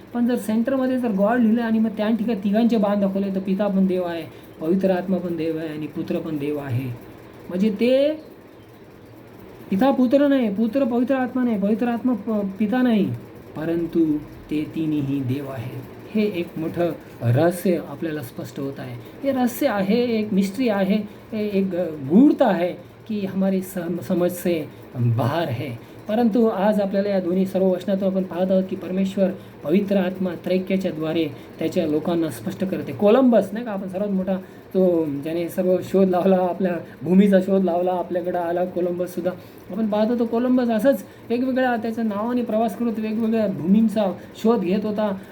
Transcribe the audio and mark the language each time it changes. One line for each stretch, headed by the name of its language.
Marathi: पण जर सेंटरमध्ये जर गॉड लिहिलं आणि मग त्या ठिकाणी तिघांचे बाण दाखवले तर पिता पण देव आहे, पवित्र आत्मा पण देव आहे आणि पुत्र पण देव आहे. म्हणजे ते पिता पुत्र नाही, पुत्र पवित्र आत्मा नाही, पवित्र आत्मा पिता नाही, परंतु ते तिन्ही देव आहेत. हे एक मोठं रहस्य आपल्याला स्पष्ट होत आहे. हे रहस्य आहे, एक मिस्ट्री आहे,
Hindi: एक गूढ़ता है की हमारी समझ से बाहर है.
Marathi: परंतु आज आपल्याला या दोन्ही सर्व वचनातून आपण पाहत आहोत की परमेश्वर पवित्र आत्मा त्रैक्याच्या द्वारे त्याच्या लोकांना स्पष्ट करते. कोलंबस नाही का, आपण सर्वात मोठा तो ज्याने सर्व शोध लावला, आपल्या भूमीचा शोध लावला, आपल्याकडं आला कोलंबससुद्धा. आपण पाहतो तो कोलंबस असंच वेगवेगळ्या त्याच्या नावाने प्रवास करत वेगवेगळ्या भूमींचा शोध घेत होता.